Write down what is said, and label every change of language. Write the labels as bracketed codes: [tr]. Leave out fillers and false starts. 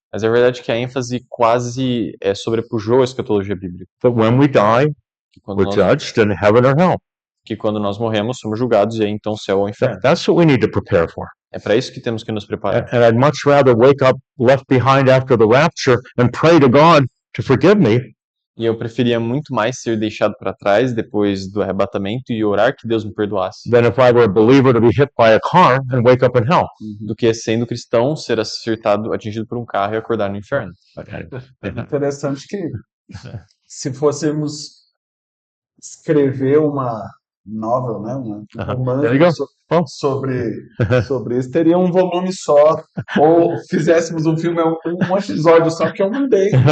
[pt] Mas é verdade que a ênfase quase sobrepujou a escatologia bíblica. [en] That when we die, we're judged in heaven or hell. [pt] Que quando nós morremos, somos julgados e aí então céu ou inferno. [en] That's what we need to prepare for. [pt] É para isso que temos que nos preparar. [en] And I'd much rather wake up left behind after the rapture and pray to God to forgive me [pt] E eu preferia muito mais ser deixado para trás depois do arrebatamento e orar que Deus me perdoasse, [en] than if I were a believer to be hit by a car and wake up in hell. [pt] do que sendo cristão ser atingido por um carro e acordar no inferno. É interessante que se fôssemos escrever uma novel, né, um [en] There you go. [pt] romance sobre isso, teria um volume só, ou fizéssemos um filme, um episódio só, que eu mandei.